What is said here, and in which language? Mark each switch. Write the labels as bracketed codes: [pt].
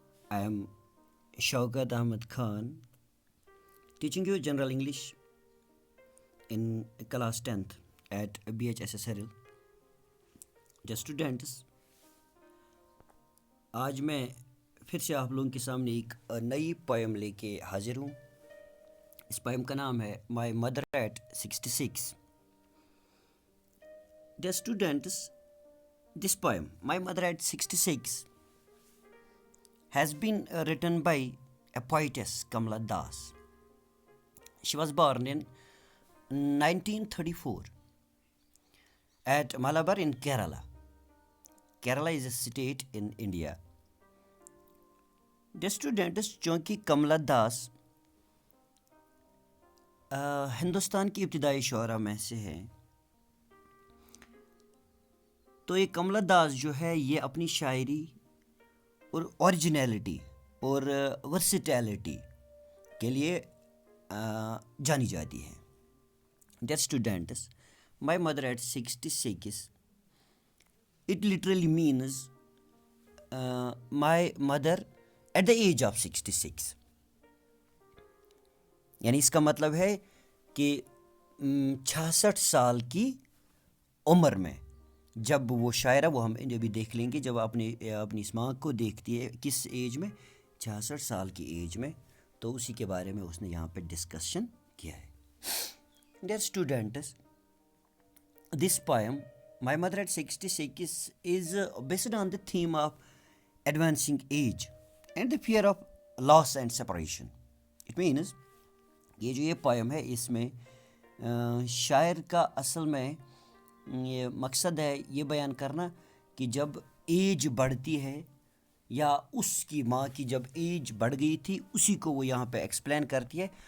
[en] I am Shaukat Ahmed Khan, teaching you General English in class 10th at BHSSRL. Dear students, [hi] आज मैं फिर से आप लोगों के सामने एक नई पोएम लेके हाजिर हूँ. इस पोएम का नाम है my mother eight 66. [en] Dear students, this poem, My Mother at 66, has been written by a poetess, Kamala Das. She was born in 1934 at Malabar in Kerala. Kerala is a state in India. Dear students, [hi] चूँकि कमला दास हिंदुस्तान की इब्तदाई शुअरा में से है, तो ये कमला दास जो है ये अपनी शायरी और ओरिजिनलिटी और वर्सिटैलिटी के लिए जानी जाती है. [en] Dear students, my mother at 66, it literally means my mother at the age of 66. [hi] यानी इसका मतलब है कि 66 साल की उम्र में जब वो शायरा, वो हम अभी देख लेंगे, जब अपनी इस माँ को देखती है किस एज में, 66 साल की एज में, तो उसी के बारे में उसने यहाँ पे डिस्कशन किया है. [en] Dear students, this poem, My Mother at 66, is based on the theme of advancing age and the fear of loss and separation. It means [hi] ये पोएम है, इसमें शायर का असल में ये मकसद है ये बयान करना कि जब एज बढ़ती है या उसकी माँ की जब एज बढ़ गई थी, उसी को वो यहाँ पे एक्सप्लेन करती है.